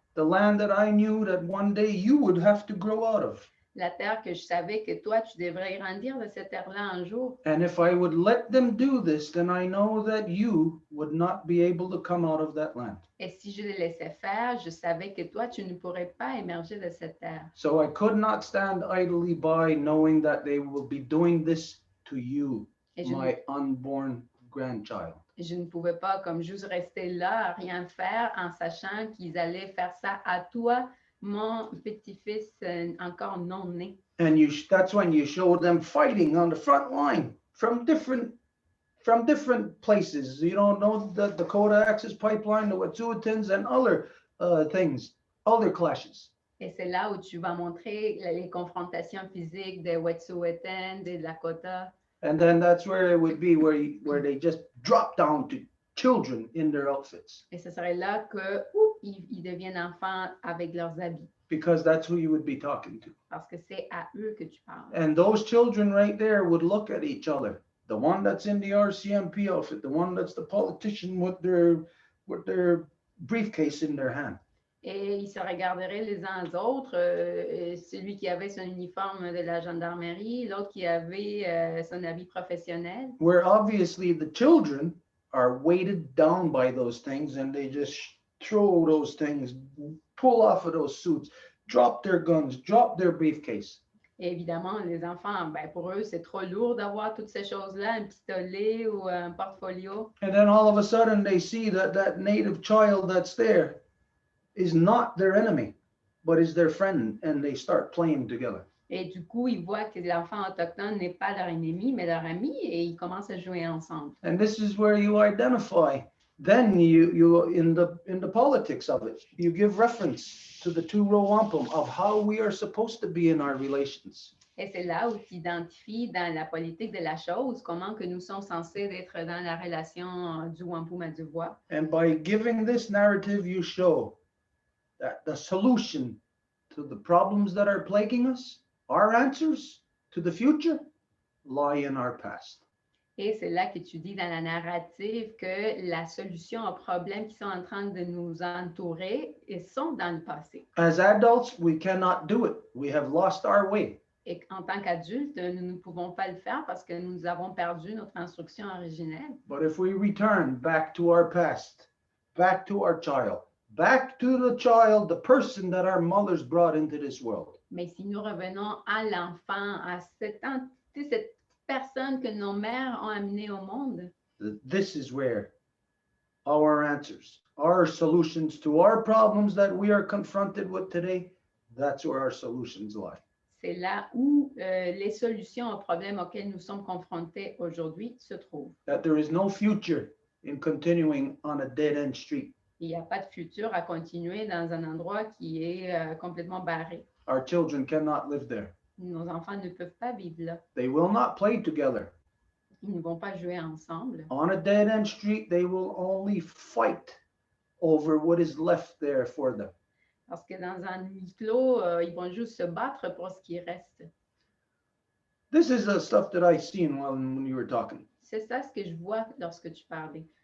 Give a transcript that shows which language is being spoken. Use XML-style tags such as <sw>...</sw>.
<en>The land that I knew that one day you would have to grow out of.</en> <fr>La terre que je savais que toi, tu devrais grandir de cette terre-là un jour.</fr> <en>And if I would let them do this, then I know that you would not be able to come out of that land.</en> <fr>Et si je les laissais faire, je savais que toi, tu ne pourrais pas émerger de cette terre.</fr> <en>So I could not stand idly by knowing that they will be doing this to you,</en> <fr>Et</fr> <en>my unborn grandchild.</en> <fr>je ne pouvais pas comme juste rester là, rien faire, en sachant qu'ils allaient faire ça à toi, mon petit-fils encore non né.</fr> <en>And that's when you show them fighting on the front line from different places. You don't know the Dakota Access Pipeline, the Wet'suwet'ens, and other things, other clashes.</en> <fr>Et c'est là où tu vas montrer les confrontations physiques des Wet'suwet'en, des Lakota.</fr> <en>And then that's where it would be where they just drop down to children in their outfits.</en> <fr>Et ce serait là que ils deviennent enfants avec leurs habits.</fr> <en>Because that's who you would be talking to.</en> <fr>Parce que c'est à eux que tu parles.</fr> <en>And those children right there would look at each other. The one that's in the RCMP outfit, the one that's the politician with their briefcase in their hand.</en> <fr>Et ils se regarderaient les uns aux autres, celui qui avait son uniforme de la gendarmerie, l'autre qui avait son habit professionnel.</fr> <en>Where obviously the children are weighted down by those things and they just throw those things, pull off of those suits, drop their guns, drop their briefcase.</en> <fr>Et évidemment, les enfants, ben, pour eux, c'est trop lourd d'avoir toutes ces choses-là, un pistolet ou un portfolio.</fr> <en>And then all of a sudden they see that that native child that's there is not their enemy, but is their friend, and they start playing together.</en> <fr>Et du coup, ils voient que l'enfant autochtone n'est pas leur ennemi, mais leur ami, et ils commencent à jouer ensemble.</fr> <en>And this is where you identify. Then you in the politics of it, you give reference to the two Row Wampum of how we are supposed to be in our relations.</en> <fr>Et c'est là où tu identifies dans la politique de la chose comment que nous sommes censés être dans la relation du wampum à Deux Voies.</fr> <en>And by giving this narrative, you show that the solution to the problems that are plaguing us, our answers to the future, lie in our past.</en> <fr>Et c'est là que tu dis dans la narrative que la solution aux problèmes qui sont en train de nous entourer sont dans le passé.</fr> <en>As adults, we cannot do it. We have lost our way.</en> <fr>Et en tant qu'adultes, nous ne pouvons pas le faire parce que nous avons perdu notre instruction originelle.</fr> <en>But if we return back to our past, back to our child, back to the child, the person that our mothers brought into this world,</en> <fr>Mais si nous revenons à l'enfant, à cette personne que nos mères ont amenée au monde,</fr> <en>this is where our answers, our solutions to our problems that we are confronted with today, that's where our solutions lie.</en> <fr>c'est là où les solutions aux problèmes auxquels nous sommes confrontés aujourd'hui se trouvent.</fr> <en>That there is no future in continuing on a dead-end street.</en> <fr>Il n'y a pas de futur à continuer dans un endroit qui est complètement barré.</fr> <en>Our children cannot live there.</en> <fr>Nos enfants ne peuvent pas vivre là.</fr> <en>They will not play together.</en> <fr>Ils ne vont pas jouer ensemble.</fr> <en>On a dead-end street, they will only fight over what is left there for them.</en> <fr>Parce que dans un huis clos, ils vont juste se battre pour ce qui reste.</fr> <en>This is the stuff that I seen when you were talking.</en> <fr>C'est ça ce que je vois lorsque tu parlais.</fr>